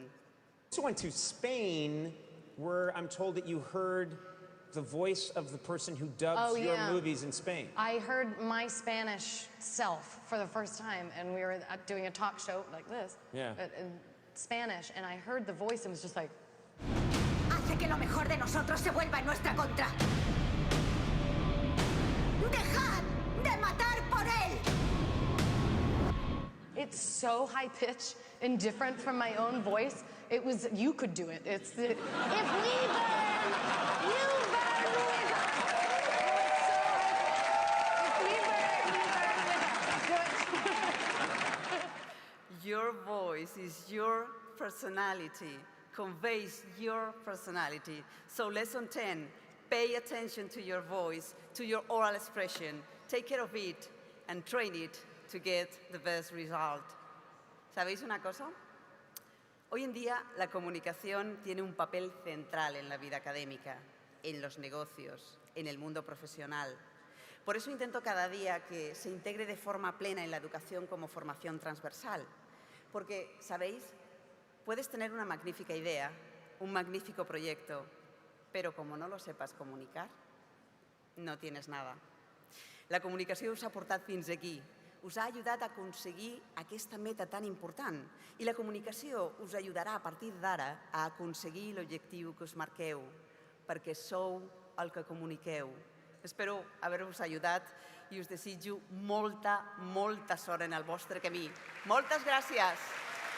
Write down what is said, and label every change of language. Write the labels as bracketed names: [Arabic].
[English] I also went to Spain, where I'm told that you heard the voice of the person who dubs your movies in Spain. I heard my Spanish self for the first time, and we were doing a talk show like this, in Spanish, and I heard the voice and was just like... [Spanish] Hace que lo mejor de nosotros se vuelva en nuestra contra. ¡Dejad de matar por él! [English] It's so high-pitched and different from my own voice. It was, you could do it. It's the, if we burn, you burn with us. If we burn, you burn with us. Your voice is your personality, conveys your personality. So lesson 10, pay attention to your voice, to your oral expression. Take care of it and train it to get the best result. [Spanish] ¿Sabéis una cosa? Hoy en día la comunicación tiene un papel central en la vida académica, en los negocios, en el mundo profesional. Por eso intento cada día que se integre de forma plena en la educación como formación transversal. Porque, ¿sabéis? Puedes tener una magnífica idea, un magnífico proyecto, pero como no lo sepas comunicar, no tienes nada. [Catalan] La comunicació us ha portat fins aquí, us ha ajudat a aconseguir aquesta meta tan important i la comunicació us ajudarà a partir d'ara a aconseguir l'objectiu que us marqueu, perquè sou el que comuniqueu. Espero haver-vos ajudat i us desitjo molta, molta sort en el vostre camí. Moltes gràcies!